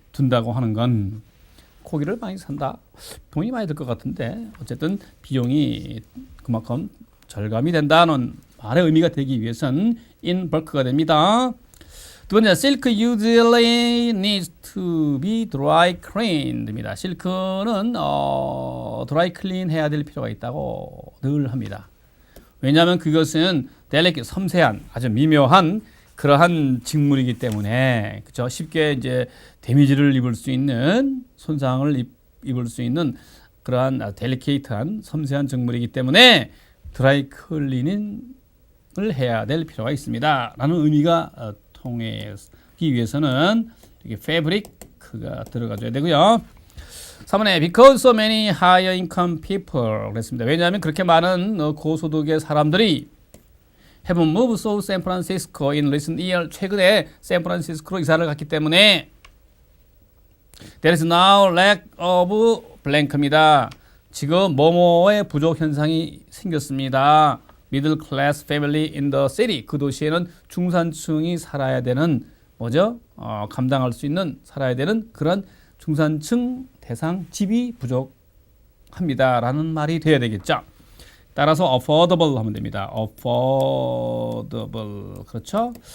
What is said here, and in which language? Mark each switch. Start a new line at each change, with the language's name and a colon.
Korean: 둔다고 하는 건 고기를 많이 산다. 돈이 많이 들 것 같은데 어쨌든 비용이 그만큼 절감이 된다는 말의 의미가 되기 위해선
English: in bulk
Korean: 가 됩니다. 두 번째,
English: silk usually needs to be dry cleaned입니다.
Korean: 실크는 dry clean 해야 될 필요가 있다고 늘 합니다. 왜냐하면 그것은 delicate, 섬세한, 아주 미묘한 그러한 직물이기 때문에 그렇죠? 쉽게 이제 데미지를 입을 수 있는 손상을 입을 수 있는 그러한 델리케이트한 섬세한 직물이기 때문에 드라이 클리닝을 해야 될 필요가 있습니다. 라는 의미가 통하기 위해서는 이게 패브릭가 들어가줘야 되고요. 3번에
English: because so many higher income people
Korean: 그랬습니다. 왜냐하면 그렇게 많은 고소득의 사람들이
English: have moved to San Francisco in recent year.
Korean: 최근에 샌프란시스코로 이사를 갔기 때문에
English: there is now lack of blank입니다.
Korean: 지금 뭐뭐의 부족 현상이 생겼습니다.
English: Middle class family in the city.
Korean: 그 도시에는 중산층이 살아야 되는 뭐죠? 감당할 수 있는 살아야 되는 그런 중산층 대상 집이 부족합니다라는 말이 돼야 되겠죠. 따라서 affordable 하면 됩니다. affordable. 그렇죠?